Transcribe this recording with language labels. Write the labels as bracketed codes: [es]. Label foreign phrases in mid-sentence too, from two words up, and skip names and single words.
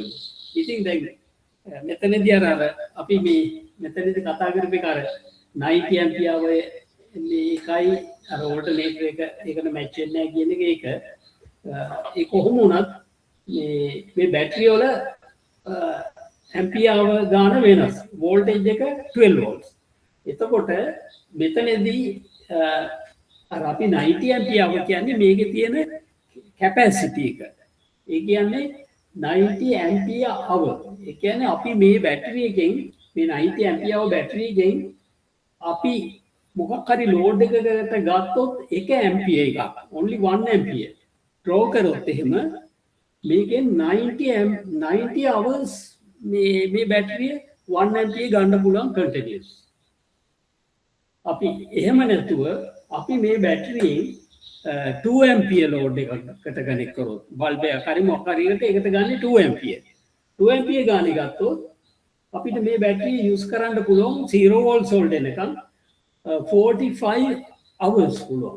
[si] ඉතින් දැන් මෙතනදී අර අපි මේ මෙතනදී කතා කරපේ අර 90 ampere වගේ මේකයි අර ඕල්ටර්නේටර් එක ඒකට මැච් වෙන්නේ නැහැ කියන එක ඒක ඒ කොහොම වුණත් මේ බැටරි වල ඇම්පියර් ගාන වෙනස්. වෝල්ටේජ් එක 12 volts. එතකොට මෙතනදී අර අපි 90 ampere කියන්නේ මේකේ තියෙන කැපැසිටි එක. ඒ කියන්නේ 90 [en] ampere hour. [si] ඒ කියන්නේ අපි මේ බැටරි එකෙන් මේ 90 ampere බැටරි එකෙන් අපි මොකක් හරි ලෝඩ් එකකට ගත්තොත් 1 ampere එකක් [en] only 1 ampere draw [si] කරොත් එහෙම මේකෙන් 90 hours මේ බැටරිය 1 ampere ගන්න පුළුවන් continuous. අපි එහෙම නැතුව අපි මේ බැටරියෙන් 2 ampere ලෝඩ් එකකට කනෙක්ට් කරොත් බල්බ් එක හරි මොකක් හරි එකට ඒකට ගන්න 2 ampere 2 ampere ගානේ ගත්තොත් අපිට මේ බැටරිය යූස් කරන්න පුළුවන් 0 volts වලට එනකම් 45 hours පුළුවන්.